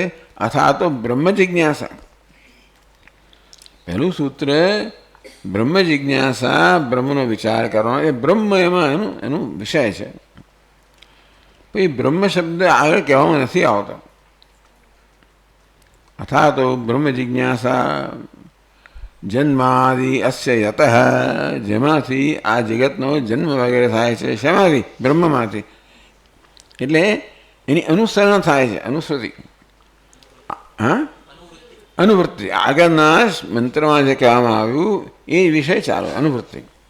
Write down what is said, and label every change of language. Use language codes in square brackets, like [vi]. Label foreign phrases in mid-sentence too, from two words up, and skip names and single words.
[sa] અથા તો બ્રહ્મ જિજ્ઞાસા. [gu] પહેલું સૂત્ર બ્રહ્મ જિજ્ઞાસા, બ્રહ્મનો વિચાર કરવાનો, એ બ્રહ્મ એમાં એનું વિષય છે. પછી બ્રહ્મ શબ્દ આગળ કહેવામાં નથી આવતો. [sa] अथा तो ब्रह्म जिज्ञासा जन्मादि अस्य यतः, [gu] જેમાંથી આ જગતનો જન્મ વગેરે થાય છે. શેમાંથી? બ્રહ્મમાંથી. એટલે એની અનુસરણ થાય છે, અનુસૃતિ. હા, અનુવૃત્તિ. આગળના મંત્રમાં જે કહેવામાં આવ્યું એ વિષય ચાલો, અનુવૃત્તિ.